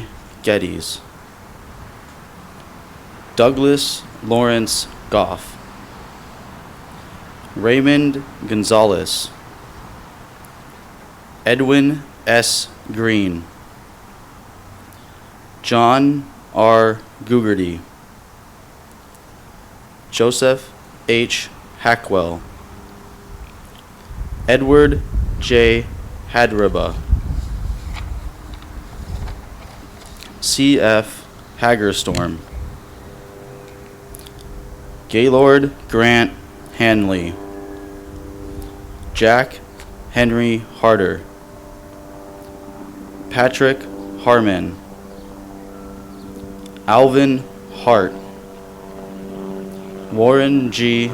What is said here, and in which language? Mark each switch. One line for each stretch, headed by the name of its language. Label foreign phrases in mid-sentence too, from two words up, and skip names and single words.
English: Geddes, Douglas Lawrence Goff, Raymond Gonzalez, Edwin S. Green, John R. Gugerty, Joseph H. Hackwell, Edward J. Hadriba, C.F. Hagerstorm, Gaylord Grant Hanley, Jack Henry Harder, Patrick Harmon, Alvin Hart, Warren G.